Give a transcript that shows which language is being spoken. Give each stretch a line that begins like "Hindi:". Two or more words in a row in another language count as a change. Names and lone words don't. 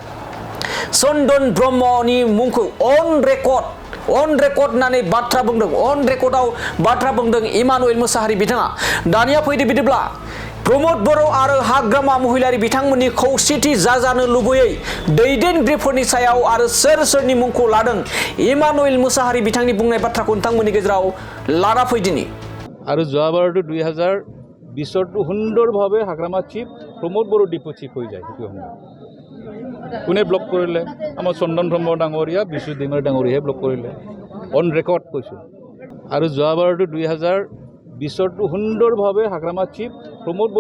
Bodo: चन्दन ब्रह्मनि मुंखौ अन रेकर्ड होननानै बाथ्रा बुंदों अन रेकर्डआव बाथ्रा बुंदों इमानुएल मुसाहारि बिथाङा दानिया फैदो बिदिब्ला प्रमद बर' आरो हाग्रामा महिलारि बिथांमोननि खौसेथि जाजानो लुबैयै दैदेनगिरिफोरनि सायाव आरो सोरनि मुंखौ लादों इमानुएल मुसाहारि बिथांनि बुंनाय बाथ्राखौ नोंथांमोननि गेजेराव लाना फैदिनि
Assamese: आरो যোৱাবাৰটো 2020 সুন্দৰভাৱে হাগ্ৰামা চিফ প্ৰমোদ বড়ো ডিপু চিফ হৈ যায় সেইটো সময় কোনে ব্লক কৰিলে আমাৰ চন্দন ব্ৰহ্ম ডাঙৰীয়া বিশ্বজিৎ दैमारि ডাঙৰীয়াহে ব্লক কৰিলে অন ৰেকৰ্ড কৈছোঁ আৰু যোৱাবাৰটো 2020 সুন্দৰভাৱে হাগ্ৰামা চিফ প্ৰমোদ বড়ো